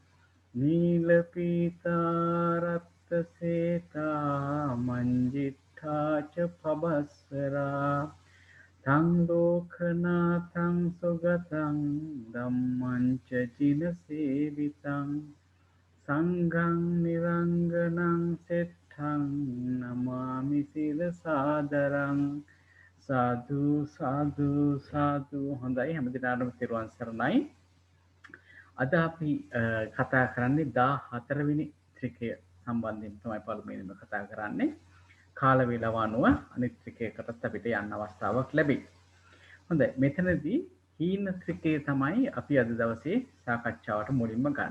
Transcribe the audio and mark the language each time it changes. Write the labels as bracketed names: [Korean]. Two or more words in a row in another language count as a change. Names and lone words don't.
[Pali] නීලපීතාරත්ත සේතා මංජිත්ථාච පබස්සරා තං ලෝකනාථං සුගතං ධම්මං ච චින සේවිතං සංඝං නිරංගනං සෙට්ඨං නමාමි සිල සාදරං සාදු සාදු සාදු. [Sinhala] හොඳයි, හැමදිනාටම තෙරුවන් සරණයි. අද අපි කතා කරන්නේ 14 වෙනි ත්‍රිකය සම්බන්ධයෙන් තමයි පළමුවෙනිම කතා කරන්නේ. කාල වේලාව අනුව අනිත් ත්‍රිකයකටත් අපිට යන්න අවස්ථාවක් ලැබෙයි. හොඳයි, මෙතනදී හීන ත්‍රිකය තමයි අපි අද දවසේ සාකච්ඡාවට මුලින්ම ගන්න.